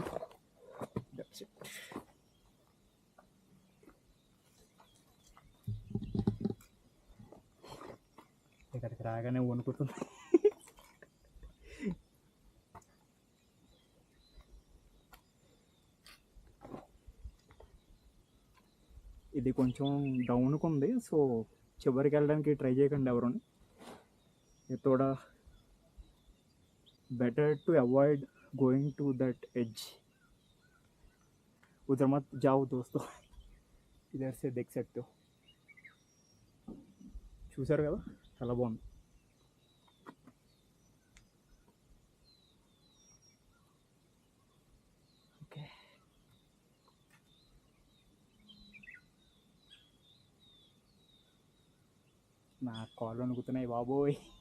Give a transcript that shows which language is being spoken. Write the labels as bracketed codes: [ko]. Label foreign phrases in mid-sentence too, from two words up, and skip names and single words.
[en] that's it. [te] ఇక్కడికి రాగానే వణుకుతుంది. ఇది కొంచెం డౌన్కి ఉంది. సో చివరికి వెళ్ళడానికి ట్రై చేయకండి ఎవరుని. [hi] ये थोड़ा [en] better to avoid going to that edge. [hi] उधर मत जाओ दोस्तों. इधर से देख सकते हो. [te] చూసారు కదా చాలా బాగుంది. ఓకే, నా కాళ్ళు వణుకుతున్నాయి బాబోయ్.